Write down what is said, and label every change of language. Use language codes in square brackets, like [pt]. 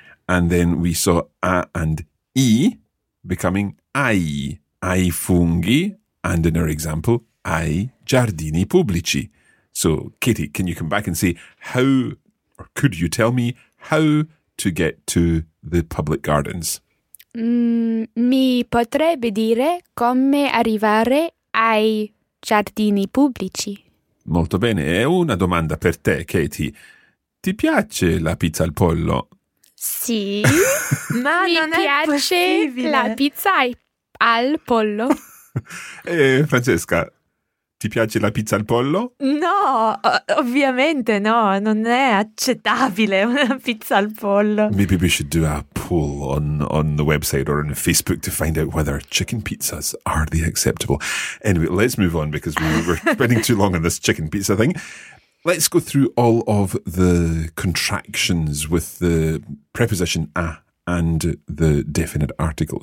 [en] And then we saw a and I becoming ai. [it] Ai funghi, [en] and in our example, [it] ai giardini pubblici. [en] So, Katie, can you come back and say how, or could you tell me how to get to the public gardens? [it] Mi potrebbe dire come arrivare ai giardini pubblici. Molto bene, è una domanda per te, Katie. Ti piace la pizza al pollo? Sì, ma non è possibile. Mi piace la pizza ai al pollo. Francesca, ti piace la pizza al pollo? No, ovviamente no, non è accettabile una pizza al pollo. [en] Maybe we should do a poll on the website or on Facebook to find out whether chicken pizzas are the acceptable. Anyway, let's move on because we're spending too long on this chicken pizza thing. Let's go through all of the contractions with the preposition a and the definite article.